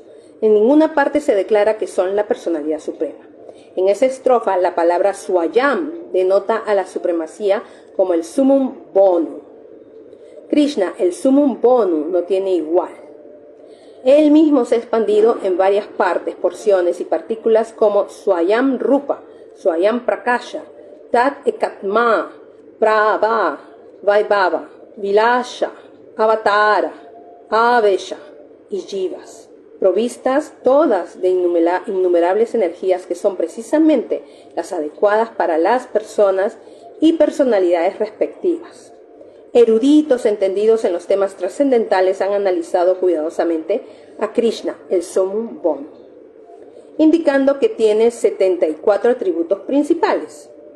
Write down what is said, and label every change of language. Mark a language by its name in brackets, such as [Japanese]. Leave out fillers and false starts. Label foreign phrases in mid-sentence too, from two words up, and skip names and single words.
[Spanish] En ninguna parte se declara que son la personalidad suprema. En esa estrofa la palabra Swayam denota a la supremacía como el [Latin] Summum Bonum. [Spanish] Krishna, el [Latin] Summum Bonum, [Spanish] no tiene igual. Él mismo se ha expandido en varias partes, porciones y partículas como [Sanskrit] स्वयं रूप, स्वयं प्रकाश, तत् एकात्म, प्रभा, वैभव, विलास, अवतार, आवेश [Spanish] y Jivas, provistas todas de innumerables energías que son precisamente las adecuadas para las personas y personalidades respectivas. Eruditos entendidos en los temas trascendentales han analizado cuidadosamente a Krishna, el [Latin] Summum Bonum, [Spanish] indicando que tiene 74 atributos principales.